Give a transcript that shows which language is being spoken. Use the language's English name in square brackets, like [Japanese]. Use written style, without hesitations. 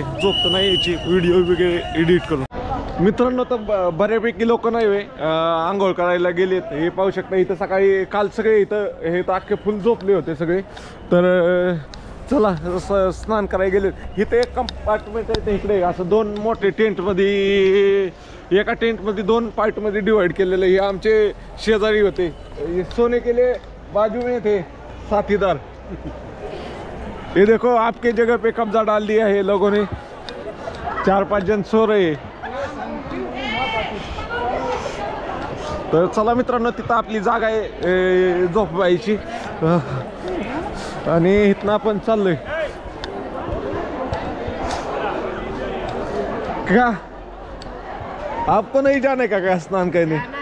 [Marathi] झोप तर नाही यायची, व्हिडिओ वगैरे एडिट करून. मित्रांनो, तर बऱ्यापैकी लोक नाही वे आंघोळ करायला गेलेत. हे पाहू शकता इथं सकाळी काल सगळे इथं हे तर अख्खे फुल झोपले होते सगळे. तर चला स्नान करायला गेलेत. इथं एक कंपार्टमेंट आहे, ते इकडे असं दोन मोठे टेंटमध्ये, एका टेंटमध्ये दोन पार्टमध्ये डिवाइड केलेलं. हे आमचे शेजारी होते, [Hindi] सोने के लिए बाजू में थे साथीदार. ये देखो आपके जगह पे कब्जा डाल दिया है लोगों ने. 4-5 जण सो रहे. [Marathi] तर चला मित्रांनो, तिथं आपली जागा आहे झोपायची आणि इथनं आपण चाललोय. [Hindi] क्या आपको नहीं जाने का क्या स्नान करने?